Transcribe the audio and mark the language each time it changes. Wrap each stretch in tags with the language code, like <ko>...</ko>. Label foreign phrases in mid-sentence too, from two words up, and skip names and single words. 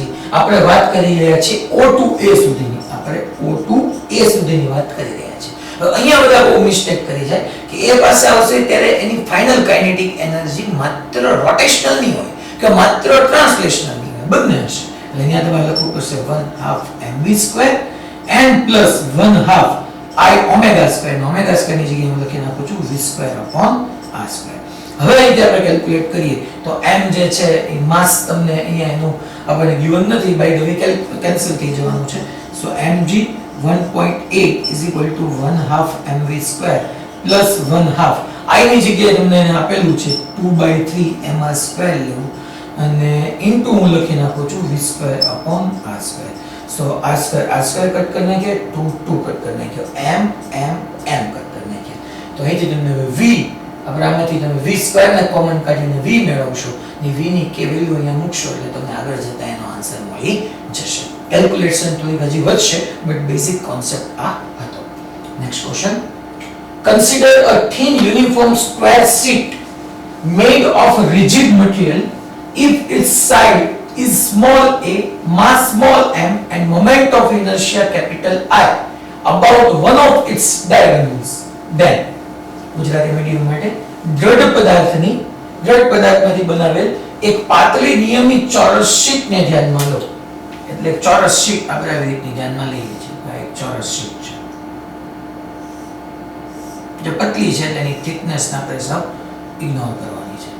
<gu>આપણે વાત કરી રહ્યા છીએ O to A સુધીની, આપણે O to A સુધીની વાત કરી રહ્યા છીએ. હવે અહીંયા બધા બહુ મિસ્ટેક કરી જાય કે એ પાસે આવશે ત્યારે એની ફાઇનલ કાઇનેટિક એનર્જી માત્ર રોટેશનલ નહીં હોય કે માત્ર ટ્રાન્સલેશનલ નહીં હોય, બંને હશે. એટલે અહીંયા તમારે લખવું પડશે</gu> <en>1/2 mv² and plus 1/2 I omega square. omega square</en> <gu>ની જગ્યાએ હું લખી નાખું છું v²/r². હવે અહીં આપણે કેલ્ક્યુલેટ કરીએ તો m જે છે એ માસ તમને અહીંયા એનું આપણે ગિવન નથી,</gu> <en>by the way</en> <gu>કેન્સલ થઈ જવાનું છે. સો</gu> <en>mg 1.8 is equal to 1/2 mv² plus 1/2 I</en> <gu>ની જગ્યાએ તમને આપેલું છે 2/3 mr² લેવું અને ઇન્ટુ હું લખી નાખું છું v²/r². સો r² કટ કરી નાખીએ, 2 કટ કરી નાખ્યો, m કટ કરી નાખ્યા. તો અહીંથી તમને v આપણે આમાંથી તમે v² ને કોમન કાઢીને v મેળવશો ને v ની કે વેલ્યુ અહીંયા મૂકશો એટલે તમને આગળ જતા એનો આન્સર મળી જશે. કેલ્ક્યુલેશન તો હજી વધશે</gu> <en>but basic concept</en> <gu>આ હતો.</gu> <en>Next question, consider a thin uniform square sheet made of rigid material if its side is small a, mass small m and moment of inertia capital I about one of its diagonals.</en> <gu>Then ગુજરાતી મીડિયમ માટે દ્રઢ પદાર્થમાંથી બનાવેલ એક પાતળી નિયમિત ચોરસ શીટને ધ્યાનમાં લો. એટલે ચોરસ શીટ આપણે આવી રીતની ધ્યાનમાં લઈએ છીએ. આ એક ચોરસ શીટ છે જે પતલી છે તેની થિકનેસ ના આપણે સબ ઇગ્નોર કરવાની છે.</gu>